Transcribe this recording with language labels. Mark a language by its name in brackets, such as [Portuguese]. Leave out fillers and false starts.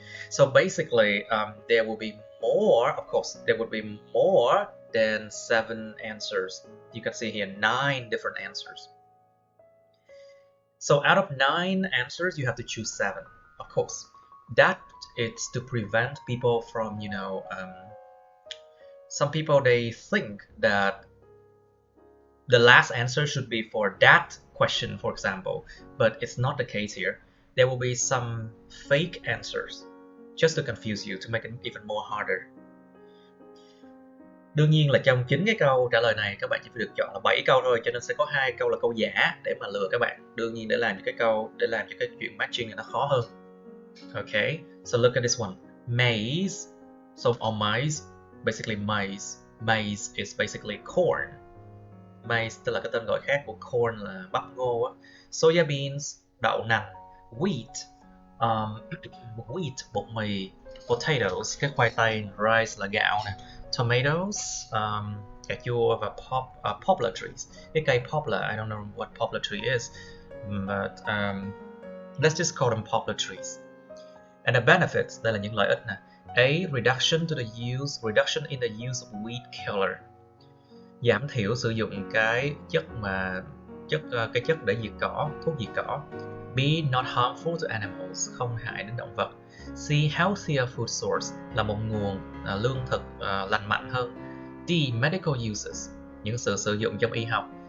[English] So basically, there will be more, of course, there would be more than 7 answers. You can see here 9 different answers. So out of 9 answers, you have to choose 7. Of course, that is to prevent people from, some people, they think that the last answer should be for that question, for example, but it's not the case here. There will be some fake answers just to confuse you, to make it even more harder. [Vietnamese] Đương nhiên là trong 9 cái câu trả lời này các bạn chỉ phải được chọn là 7 câu thôi, cho nên sẽ có 2 câu là câu giả để mà lừa các bạn. Đương nhiên để làm cho cái chuyện matching này nó khó hơn. [English] Okay, so look at this one. Maize, or maize, basically maize. Maize is basically corn. [Vietnamese] Maize tức là cái tên gọi khác của corn là bắp ngô á. [English] Soya beans, [Vietnamese] đậu nành. [English] Wheat, wheat, [Vietnamese] bột mì. Potatoes, cái khoai tây. Rice là gạo nè. Tomatoes, cà chua. Và poplar trees. Cái cây poplar, [English] I don't know what poplar tree is, but let's just call them poplar trees. And the benefits, [Vietnamese] đây là những lợi ích nè. [English] A, reduction in the use of weed killer. [Vietnamese] Giảm thiểu sử dụng cái chất để diệt cỏ, thuốc diệt cỏ. B. [English] Not harmful to animals, [Vietnamese] không hại đến động vật. C. [English] Healthier food source, [Vietnamese] là một nguồn lương thực lành mạnh hơn. D. [English] Medical uses, [Vietnamese] những sự sử dụng trong y học.